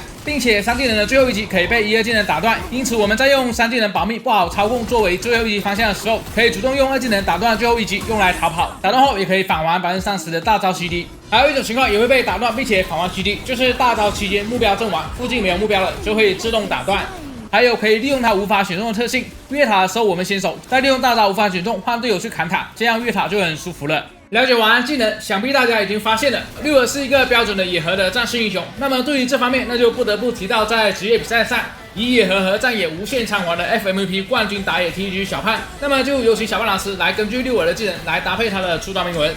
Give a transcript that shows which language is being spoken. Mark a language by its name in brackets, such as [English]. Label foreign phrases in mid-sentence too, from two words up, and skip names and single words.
[Chinese] 並且3技能的最後一擊可以被1-2技能打斷，因此我們在用3技能保密不好操控作為最後一擊方向的時候，可以主動用2技能打斷最後一擊，用來逃跑。打斷後也可以返還30%的大招 CD。還有一種情況也会被打斷，并且返还 CD， 就是大招期間目標陣亡，附近沒有目標了，就會自動打斷。還有可以利用它無法選中的特性，越塔的時候我們先手，再利用大招無法選中換隊友去砍塔，這樣越塔就很舒服了。了解完技能，想必大家已經發現了，6耳是一個標準的野核的戰士英雄。那麼對於這方面，那就不得不提到在職業比賽上， 一夜合合，戰也無限償還的 FMVP 冠軍打野 TG 小胖。那麼就有請小胖老師來根據六耳的技能來搭配他的出裝铭文。